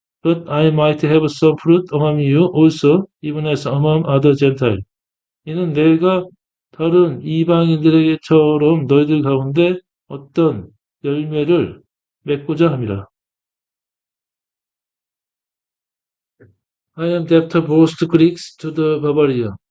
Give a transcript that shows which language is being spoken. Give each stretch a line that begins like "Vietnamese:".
English: But I might have some fruit among you also, even as among other Gentiles.
Korean: 이는 내가 다른 이방인들에게처럼 너희들 가운데 어떤 열매를 맺고자 함이라.
English: I am debtor both to Greeks to the Barbarian.